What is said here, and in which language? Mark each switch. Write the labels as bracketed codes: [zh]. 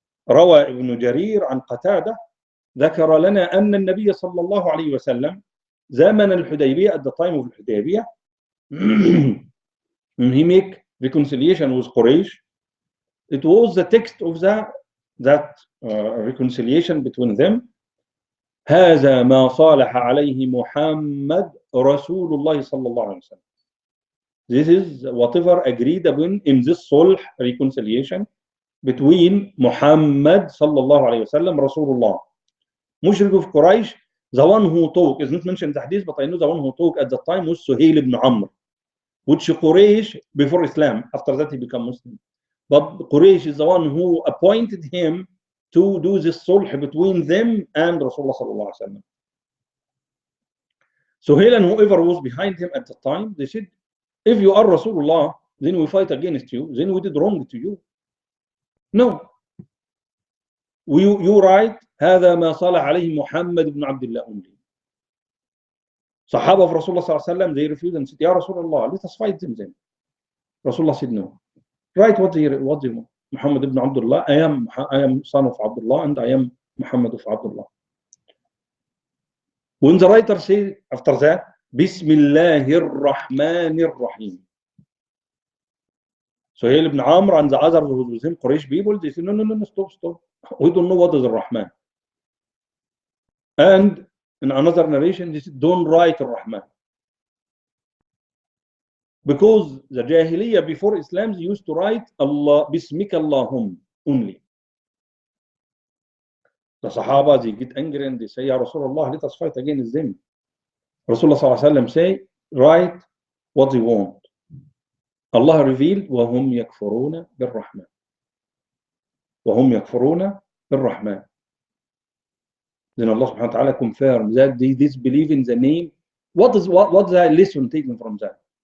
[ar] روى ابن جرير عن قتادة ذكر لنا أن النبي صلى الله عليه وسلم زمن الحديبية [en] at the time of الحديبية when he make reconciliation with Quraysh, it was the text of that reconciliation between them. [ar] هذا ما صالح عليه محمد رسول الله صلى الله عليه وسلم. [en] This is whatever agreed upon in this sulh reconciliation between Muhammad sallallahu alayhi wasallam, Rasulullah. Mushrik of Quraysh, the one who talked, is not mentioned in the hadith, but I know the one who talked at the time was Suhail ibn Amr, which Quraysh, before Islam, after that he became Muslim. But Quraysh is the one who appointed him to do this sulh between them and Rasulullah sallallahu alayhi wasallam. Suhail and whoever was behind him at the time, they said, if you are Rasulullah, then we fight against you, then we did wrong to you. No. You write, [ar] هذا ما صالح عليه محمد بن عبد الله [en] only. Sahaba of Rasulullah sallallahu alayhi wasallam, they refused and said, Ya Rasulullah, let us fight them then. Rasulullah said, no. Write what they want. Muhammad ibn Abdullah, I am son of Abdullah and I am Muhammad of Abdullah. When the writer said after that, Bismillahir Rahmanir Rahim. Suhail ibn Amr and the others who was with him, Quraysh people, they said, no, stop. We don't know what is Ar-Rahman. And in another narration, they said, don't write Ar-Rahman. Because the Jahiliyyah before Islam used to write Allah, Bismika Allahum only. The Sahaba, they get angry and they say, Ya Rasulullah, let us fight against them. Rasulullah sallallahu alaihi wasallam say, write what they want. Allah revealed, [ar] وَهُمْ يَكْفُرُونَ بِالرَّحْمَنِ. وَهُمْ يَكْفُرُونَ بِالرَّحْمَنِ. [en] Then Allah subhanahu wa ta'ala confirmed that they disbelieve in the name. What is the lesson taken from that?